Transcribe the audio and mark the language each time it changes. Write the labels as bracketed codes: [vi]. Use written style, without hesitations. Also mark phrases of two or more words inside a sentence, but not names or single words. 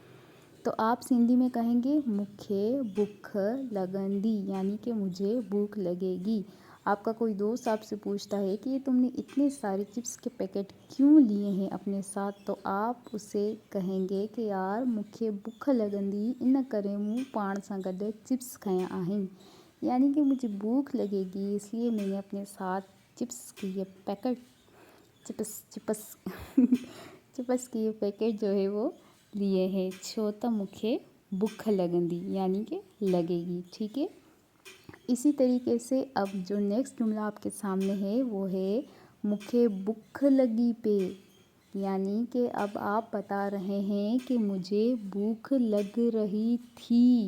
[ur] تو آپ سندھی میں کہیں گے [sd] मुखे भूख लगंदी, [ur] یعنی کہ مجھے بھوک لگے گی. آپ کا کوئی دوست آپ سے پوچھتا ہے کہ یہ تم نے اتنے سارے چپس کے پیکٹ کیوں لیے ہیں اپنے ساتھ، تو آپ اسے کہیں گے کہ [sd] यार मुखे भूख लगंदी इन करे मूं पाण सां गॾु चिप्स खया आहिनि, [ur] یعنی کہ مجھے بھوک لگے گی اس لیے میں نے اپنے ساتھ چپس کے یہ پیکٹ چپس چپس کے یہ پیکٹ جو ہے وہ لیے ہیں, [sd] छो त मुखे भूख लगंदी, [ur] یعنی کہ لگے گی. ٹھیک ہے، اسی طریقے سے اب جو نیکسٹ جملہ آپ کے سامنے ہے وہ ہے [sd] मुखे भूख लगी पे, [ur] یعنی کہ اب آپ بتا رہے ہیں کہ مجھے بھوک لگ رہی تھی.